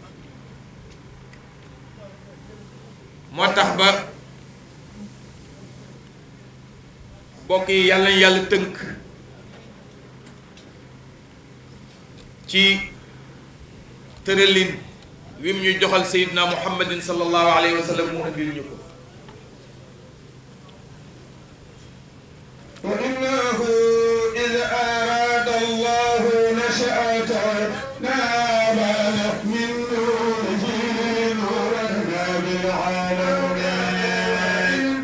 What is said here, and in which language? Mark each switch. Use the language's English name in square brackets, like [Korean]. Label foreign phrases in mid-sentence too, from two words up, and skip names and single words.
[Wolof] moo tax ba mbokk yi yàlla nañ yàlla tënk ci tëralin wi mu ñu joxal [Arabic] سيدنا محمد صلى الله عليه وسلم [Wolof] mu andil ñu ko. [Arabic] وإنه إذ أراد الله نشأتنا بانت من نوره نورا بالعالمين.